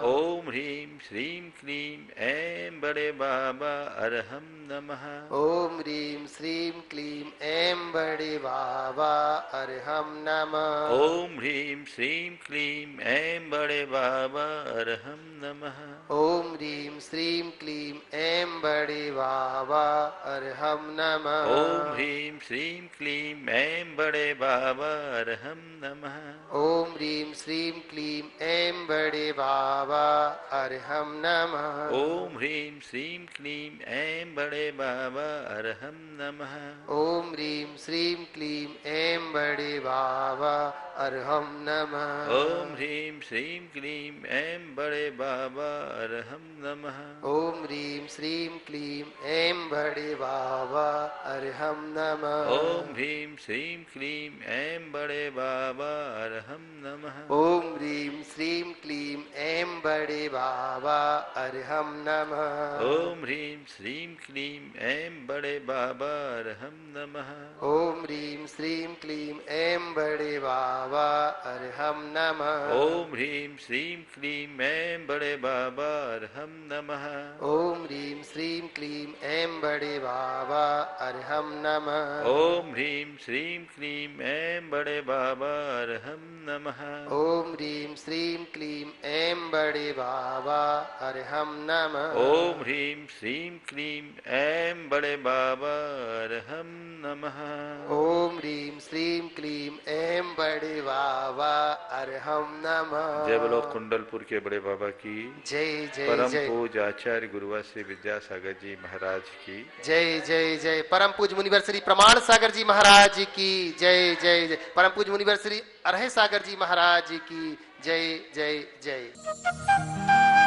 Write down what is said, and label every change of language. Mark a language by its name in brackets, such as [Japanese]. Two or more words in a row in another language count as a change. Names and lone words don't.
[Hindi] ओम ह्रीं श्रीं क्लीं ऐं बड़े बाबा अरहम नमः। ओम ह्रीं श्रीं क्लीं ऐं बड़े बाबा अरहम नमः। ओम ह्रीं श्रीं क्लीं ऐं बड़े बाबा अरहम नमः। ओम ह्रीं श्रीं क्लीं ऐं बड़े बाबा अरहम नमः। ओम ह्रीं श्रीं क्लीं ऐं बड़े बाबा अरहम नमः। ओम ह्रीं श्रीं क्लीं ऐं बड़े बाबा अरहम नमः। ओम ह्रीं श्रीं क्लीं ऐं बड़े बाबा अरहम नमः। ओम ह्रीं श्रीं क्लीं ऐं बड़े बाबा अरहम नमः। ओम ह्रीं श्रीं क्लीं ऐं बड़े बाबा अरहम नमः। ओम ह्रीं श्रीं क्लीं ऐं बड़े बाबा अरहम नमः। ओम ह्रीं श्रीं क्लीं ऐं बड़े बाबा अरहम नमः। ओम ह्रीं श्रीं क्लीं ऐं बड़े बाबा अरहम नमः। ओम ह्रीं श्रीं क्लीं ऐं बड़े बाबा अरहम नमः। ओम ह्रीं श्रीं क्लीं ऐं बड़े बाबा अरहम नमः। ओम ह्रीं श्रीं क्लीं ऐं बड़े बाबा अरहम नमः। ओम ह्रीं श्रीं क्लीं ऐं बड़े बाबा अरहम नमः। ओम ह्रीं श्रीं क्लीं ऐं बड़े बाबा अरहम नमः। ओम ह्रीं श्रीं क्लीं ऐं बड़े बाबा अरहम नमः। ओम ह्रीं श्रीं क्लीं ऐं बड़े बाबा अरहम नमः। ओम ह्रीं श्रीं क्लीं ऐं बड़े बाबा अरहम नमः। जय बोलो कुंडलपुर के बड़े बाबा की जय जय परम जय। पूज आचार्य गुरुवर श्री विद्यासागर जी महाराज की जय जय जय। परम पूज मुनिवर श्री प्रमाण सागर जी महाराज की जय जय जय। परम पूज मुनिवर श्री अरहे सागर जी महाराज की जय जय जय।